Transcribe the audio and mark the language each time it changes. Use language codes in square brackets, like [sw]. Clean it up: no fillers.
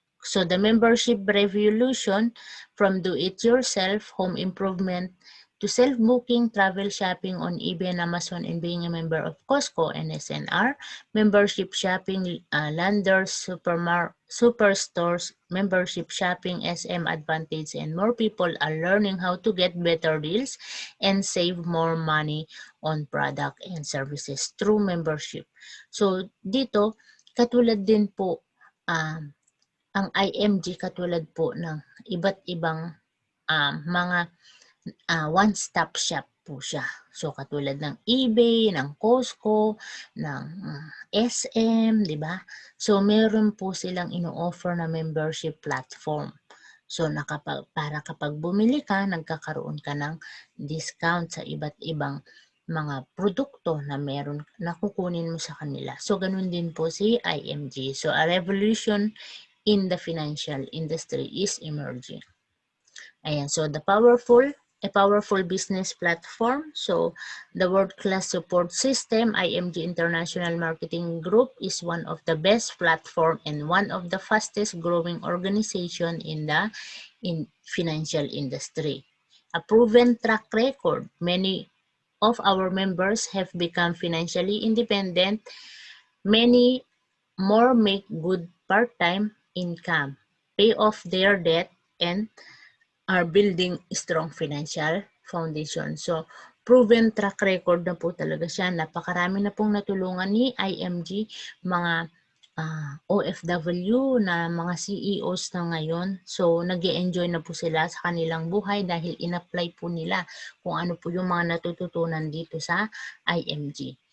[en] So, the membership revolution from do-it-yourself, home improvement, to self-booking, travel shopping on eBay and Amazon, and being a member of Costco and SNR, membership shopping, Landers, superstores, membership shopping, SM Advantage, and more people are learning how to get better deals and save more money on product and services through membership. [tl] So, dito, katulad din po, ang IMG katulad po ng iba't ibang mga one-stop shop po siya. So, katulad ng eBay, ng Costco, ng SM, di ba? So, meron po silang ino-offer na membership platform. So, para kapag bumili ka, nagkakaroon ka ng discount sa iba't ibang mga produkto na meron na kukunin mo sa kanila. So, ganun din po si IMG. [en] So, a revolution in the financial industry is emerging. Ayan, so a powerful business platform. So, the world-class support system, IMG International Marketing Group, is one of the best platform and one of the fastest growing organization in the financial industry. A proven track record. Many of our members have become financially independent. Many more make good part-time income, pay off their debt, and are building strong financial foundation. [tl] So, [en] proven track record [tl] na po talaga siya. Napakarami na pong natulungan ni IMG, mga OFW na mga CEOs na ngayon. So, nag-e-enjoy na po sila sa kanilang buhay dahil in-apply po nila kung ano po yung mga natututunan dito sa IMG.